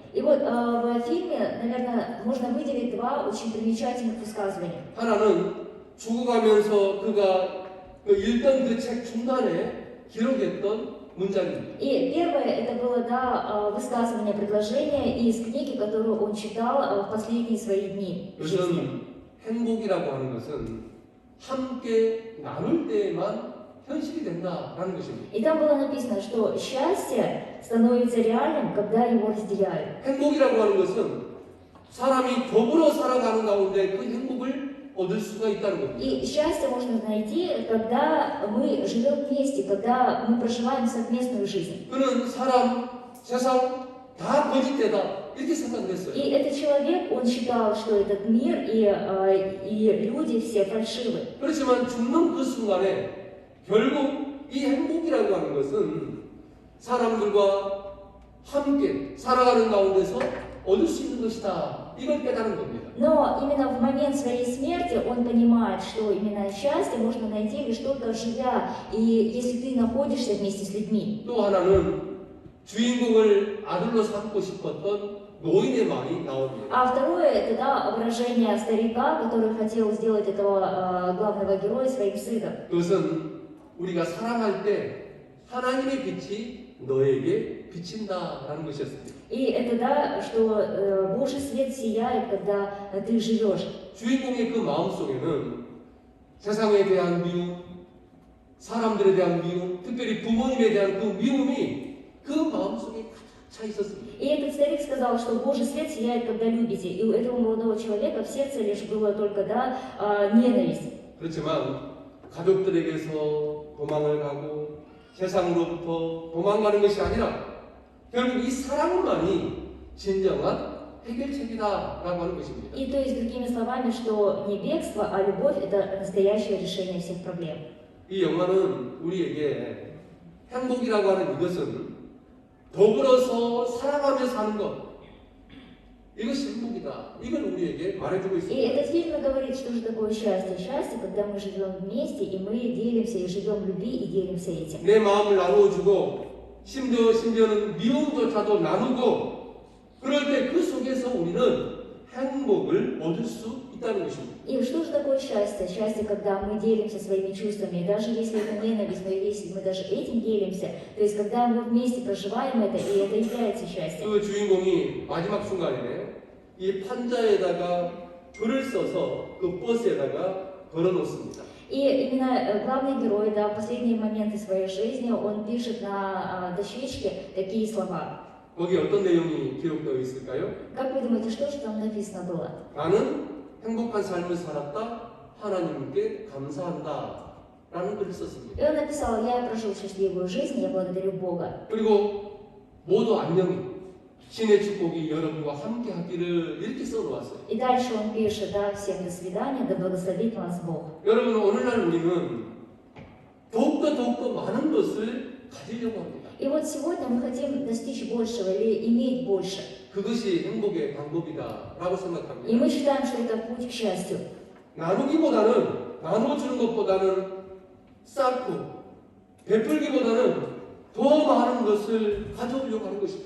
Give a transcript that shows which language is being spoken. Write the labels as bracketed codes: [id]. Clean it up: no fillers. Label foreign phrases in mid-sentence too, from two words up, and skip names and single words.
[ru] И вот в фильме, наверное, можно выделить два очень примечательных высказывания. [ko] 하나는 죽어가면서 그가 읽던 그 책 중간에 기록했던 문장입니다. [ru] И первое, это было, да, высказывание, предложение из книги, которую он читал в последние свои дни жизни. [ko] 그것은 행복이라고 하는 것은 함께 나눌 때에만 현실이 된다라는 것입니다. [ru] И там было написано, что счастье становится реальным, когда его разделяют. [ko] 행복이라고 하는 것은 사람이 더불어 살아가는 가운데 그 행복을 얻을 수가 있다는 겁니다. [ru] И счастье можно найти, когда мы живем вместе, когда мы проживаем совместную жизнь. [ko] 그는 사람, 세상 다 거짓되다 이렇게 생각을 했어요. [ru] И этот человек, он считал, что этот мир и люди все фальшивы. [ko] 그렇지만 죽는 그 순간에 결국 이 행복이라고 하는 것은 사람들과 함께 살아가는 가운데서 얻을 수 있는 것이다. 이걸 깨달은 겁니다. [ru] Но именно в момент своей смерти он понимает, что именно счастье можно найти лишь только живя, и если ты находишься вместе с людьми. [ko] 또 하나는 주인공을 아들로 삼고 싶었던 노인의 말이 나옵니다. [ru] А второе, это, да, выражение старика, который хотел сделать этого главного героя своим сыном. [ko] 그것은 우리가 사랑할 때 하나님의 빛이 너에게 비친다라는 것이었습니다. [ru] И это, да, что Божий свет сияет, когда ты живешь. [ko] 주인공의 그 마음속에는 세상에 대한 미움, 사람들에 대한 미움, 특별히 부모님에 대한 그 미움이 그 마음속에 가득 차 있었습니다. [ru] И этот старик сказал, что Божий свет сияет, когда любите. И у этого молодого человека в сердце лишь было только ненависть. [ko] 그렇지만 가족들에게서 도망을 가고 세상으로부터 도망가는 것이 아니라 결국 이 사랑만이 진정한 해결책이다라고 하는 것입니다. [ru] И то есть, другими словами, что не бегство, а любовь – это настоящее решение всех проблем. [ko] 이 영화는 우리에게 행복이라고 하는 이것은 더불어서 사랑하며 사는 것, 이것이 행복이다. 이걸 우리에게 말해주고 И 있습니다. [ru] этот фильм говорит, что же такое счастье. Счастье, когда мы живем вместе, и мы делимся, и живем в любви, и делимся этим. [ko] 내 마음을 나누어주고 심지어는 미움조차도 나누고 그럴 때 그 속에서 우리는 행복을 얻을 수 있다는 것입니다. [ru] И что же такое счастье? Счастье, когда мы делимся своими чувствами, и даже если это ненависть, но если мы даже этим делимся, то есть когда мы вместе проживаем это, и это является счастьем. [ko] 그 주인공이 마지막 순간에 이 판자에다가 글을 써서 그 버스에다가 걸어놓습니다. [ru] И именно главный герой, да, в последние моменты своей жизни, он пишет на дощечке такие слова. [ko] 거기 어떤 내용이 기록되어 있을까요? [ru] Как вы думаете, что же там написано было? [ko] 나는 행복한 삶을 살았다. 하나님께 감사한다. 라는 글을 썼습니다. [ru] И он написал: я прожил счастливую жизнь, я благодарю Бога. [ko] 그리고 모두 안녕히 신의 축복이 여러분과 함께 하기를 이렇게 써놓았어요. [ru] И дальше он пишет: да, всем до свидания, да благословит нас Бог. [ko] 여러분, 오늘날 우리는 더욱더 많은 것을 가지려고 합니다. [ru] И вот сегодня мы хотим достичь большего или иметь больше. [ko] 그것이 행복의 방법이다 라고 И 생각합니다. [ru] мы считаем, что это путь к счастью. [ko] 나누기보다는, 나눠주는 것보다는 쌓고 베풀기보다는 더 많은 것을 가져오려고 하는 것입니다.